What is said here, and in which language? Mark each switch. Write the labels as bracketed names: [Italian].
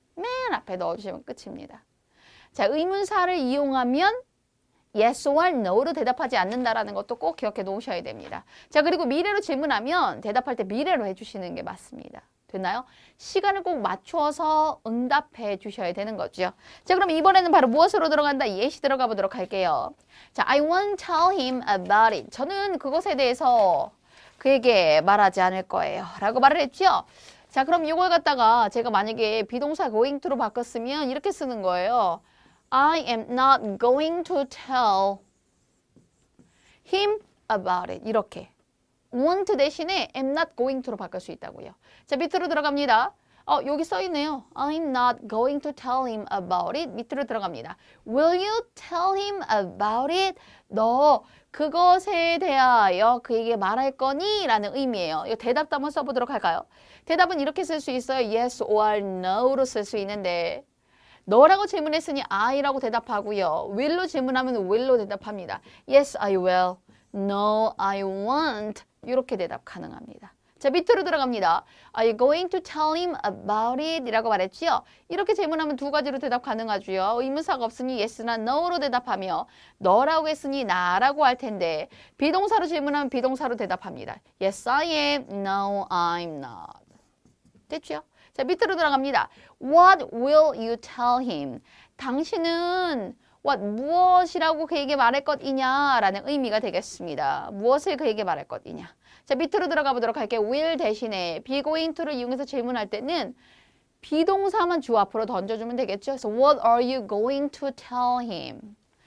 [Korean] 맨 앞에 넣어주시면 끝입니다. 자, 의문사를 이용하면 yes or no로 대답하지 않는다라는 것도 꼭 기억해 놓으셔야 됩니다. 자, 그리고 미래로 질문하면 대답할 때 미래로 해주시는 게 맞습니다. 됐나요? 시간을 꼭 맞추어서 응답해 주셔야 되는 거죠. 자, 그럼 이번에는 바로 무엇으로 들어간다? 예시 들어가 보도록 할게요. [English] 자, I won't tell him about it. [Korean] 저는 그것에 대해서 그에게 말하지 않을 거예요. 라고 말을 했죠. 자, 그럼 이걸 갖다가 제가 만약에 비동사 going to로 바꿨으면 이렇게 쓰는 거예요. [English] I am not going to tell him about it. [Korean] 이렇게. want 대신에 am not going to로 바꿀 수 있다고요. 자, 밑으로 들어갑니다. 여기 써 있네요. [English] I'm not going to tell him about it. [Korean] 밑으로 들어갑니다. [English] Will you tell him about it? [Korean] 너 그것에 대하여 그에게 말할 거니? 라는 의미예요. 이거 대답도 한번 써보도록 할까요? 대답은 이렇게 쓸 수 있어요. Yes or no로 쓸 수 있는데 너라고 질문했으니 I라고 대답하고요. will로 질문하면 will로 대답합니다. [English] Yes, I will. No, I won't. [Korean] 이렇게 대답 가능합니다. 자, 밑으로 들어갑니다. [English] Are you going to tell him about it? [Korean] 이라고 말했지요. 이렇게 질문하면 두 가지로 대답 가능하고요. 의문사가 없으니 yes나 no로 대답하며 너라고 했으니 나라고 할 텐데 비동사로 질문하면 비동사로 대답합니다. [English] Yes, I am. No, I'm not. [Korean] 됐죠? 자, 밑으로 들어갑니다. [English] What will you tell him? [Korean] 당신은 무엇이라고 그에게 말할 것이냐 라는 의미가 되겠습니다. 무엇을 그에게 말할 것이냐. 자, 밑으로 들어가 보도록 할게요. will 대신에 be going to를 이용해서 질문할 때는 비동사만 주어 앞으로 던져주면 되겠죠. [English] 그래서 what are you going to tell him?